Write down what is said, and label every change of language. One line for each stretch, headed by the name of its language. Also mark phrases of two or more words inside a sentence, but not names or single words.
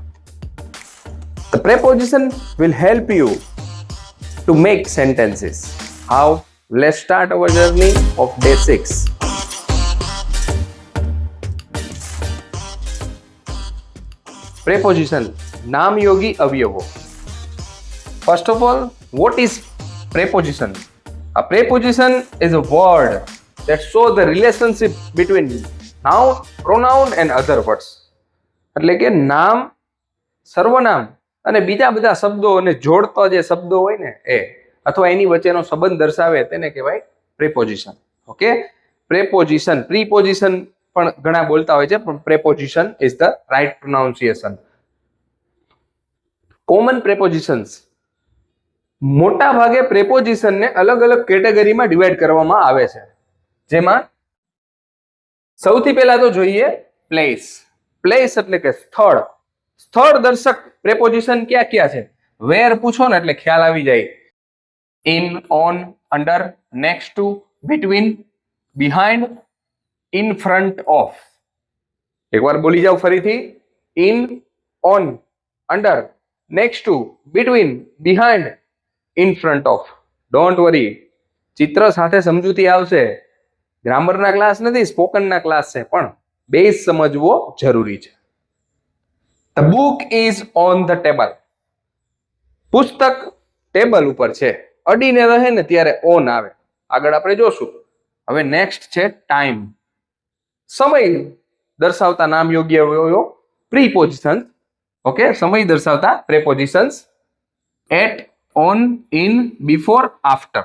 English: The preposition will help you to make sentences. How? Let's start our journey of day 6. Preposition,
Gujarati: નામયોગી અવયવો.
English: First of all, what is preposition? A preposition is a word that shows the relationship between noun, pronoun and other words.
Gujarati: એટલે કે નામ, સર્વનામ અને બીજા બધા શબ્દોને જોડતો જે શબ્દો હોય ને એ અથવા એની વચ્ચેનો સંબંધ દર્શાવે તેને કહેવાય preposition. ઓકે, preposition, preposition પણ ઘણા બોલતા હોય છે, પણ
English: preposition is the right pronunciation.
Gujarati: કોમન prepositions, મોટા ભાગે preposition ને અલગ અલગ કેટેગરીમાં ડિવાઈડ કરવામાં આવે છે, જેમાં સૌથી પહેલા તો જોઈએ પ્લેસ. પ્લેસ એટલે કે સ્થળ. સ્થળ દર્શક preposition ક્યાં ક્યાં છે? વેર પૂછો ને એટલે ખ્યાલ આવી જાય.
English: in, on, under, next to, between, behind, in front of.
Gujarati: એકવાર બોલી જાવ ફરીથી.
English: in, on, under, next to, between, behind, in front of. don't worry,
Gujarati: ચિત્ર સાથે સમજૂતી આવશે. ગ્રામરના ક્લાસ નથી, સ્પોકનના ક્લાસ છે, પણ બેઝ સમજવો જરૂરી છે.
English: The book is on the table.
Gujarati: પુસ્તક ટેબલ ઉપર છે. અડીને રહે ને ત્યારે ઓન આવે. આગળ આપણે જોશું. હવે નેક્સ્ટ છે ટાઈમ. સમય દર્શાવતા નામ યોગ્ય પ્રીપોઝિશન. ઓકે, સમય દર્શાવતા પ્રેપોઝિશન્સ.
English: at, on, in, before, after.